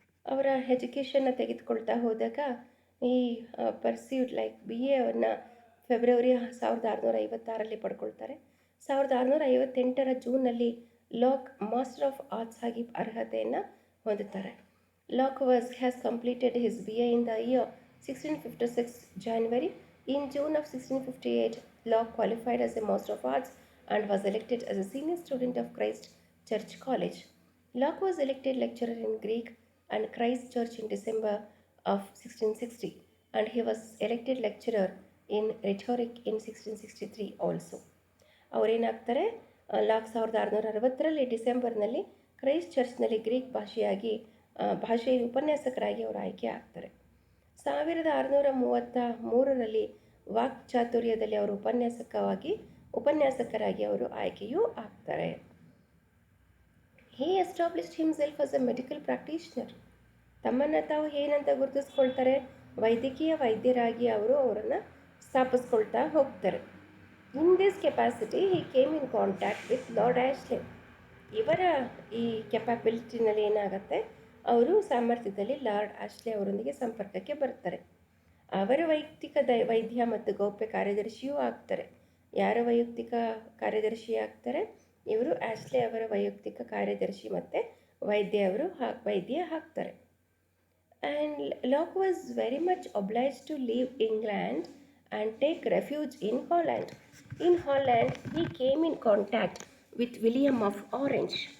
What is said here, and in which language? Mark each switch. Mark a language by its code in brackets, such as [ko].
[kn] ಅವರ ಎಜುಕೇಷನ್ನ ತೆಗೆದುಕೊಳ್ತಾ ಹೋದಾಗ ಈ ಪರ್ಸ್ಯೂಡ್ ಲೈಕ್ BA ಅವನ್ನು ಫೆಬ್ರವರಿ 1656ರಲ್ಲಿ ಪಡ್ಕೊಳ್ತಾರೆ. 1658ರ ಜೂನ್ನಲ್ಲಿ ಲಾಕ್ ಮಾಸ್ಟರ್ ಆಫ್ ಆರ್ಟ್ಸ್ ಆಗಿ ಅರ್ಹತೆಯನ್ನು ಹೊಂದುತ್ತಾರೆ. [en] Locke has completed his BA in the year 1656 January. In June of 1658, Locke qualified as a Master of Arts and was elected as a senior student of Christ Church College. Locke was elected lecturer in Greek and Christ Church in December of 1660, and he was elected lecturer in rhetoric in 1663 also. [kn] ಅವರೇನಾಗ್ತಾರೆ, lock 1660ರಲ್ಲಿ ಡಿಸೆಂಬರ್ನಲ್ಲಿ Christ ಚರ್ಚ್ನಲ್ಲಿ Greek ಭಾಷೆಯ ಉಪನ್ಯಾಸಕರಾಗಿ ಅವರು ಆಯ್ಕೆ ಆಗ್ತಾರೆ. 1633ರಲ್ಲಿ ವಾಕ್ಚಾತುರ್ಯದಲ್ಲಿ ಅವರು ಉಪನ್ಯಾಸಕರಾಗಿ ಅವರು ಆಯ್ಕೆಯೂ ಆಗ್ತಾರೆ. [en] He established himself as a medical practitioner. [kn] ತಮ್ಮನ್ನು ತಾವು ಏನಂತ ಗುರುತಿಸ್ಕೊಳ್ತಾರೆ, ವೈದ್ಯರಾಗಿ ಅವರನ್ನು ಸ್ಥಾಪಿಸ್ಕೊಳ್ತಾ ಹೋಗ್ತಾರೆ. [en] In this capacity he came in contact with Lord Ashley. [kn] ಇವರ ಈ ಕೆಪಾಬಿಲಿಟಿನಲ್ಲಿ ಏನಾಗುತ್ತೆ, ಅವರು ಸಾಮರ್ಥ್ಯದಲ್ಲಿ ಲಾರ್ಡ್ ಆಶ್ಲೆ ಅವರೊಂದಿಗೆ ಸಂಪರ್ಕಕ್ಕೆ ಬರ್ತಾರೆ. ಅವರ ವೈಯಕ್ತಿಕ ವೈದ್ಯ ಮತ್ತು ಗೌಪ್ಯ ಕಾರ್ಯದರ್ಶಿಯೂ ಆಗ್ತಾರೆ. ಯಾರ ವೈಯಕ್ತಿಕ ಕಾರ್ಯದರ್ಶಿ ಆಗ್ತಾರೆ, ಇವರು ಆಶ್ಲೆ ಅವರ ವೈಯಕ್ತಿಕ ಕಾರ್ಯದರ್ಶಿ ಮತ್ತು ವೈದ್ಯ ಆಗ್ತಾರೆ. [en] And Locke was very much obliged to leave England and take refuge in Holland. In Holland, he came in contact with William of Orange.